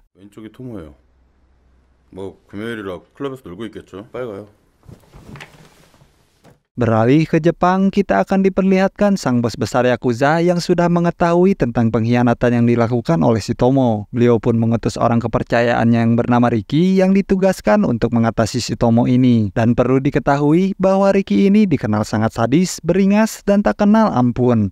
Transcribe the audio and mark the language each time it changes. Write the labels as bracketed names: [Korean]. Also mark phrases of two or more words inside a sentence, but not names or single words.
[Korean] 왼쪽이 토모예요. 뭐 금요일이라 클럽에서 놀고 있겠죠. 빨리 가요. [Indonesian] Beralih ke Jepang, kita akan diperlihatkan sang bos besar Yakuza yang sudah mengetahui tentang pengkhianatan yang dilakukan oleh si Tomo. Beliau pun mengutus orang kepercayaannya yang bernama Ricky yang ditugaskan untuk mengatasi si Tomo ini. Dan perlu diketahui bahwa Ricky ini dikenal sangat sadis, beringas, dan tak kenal ampun.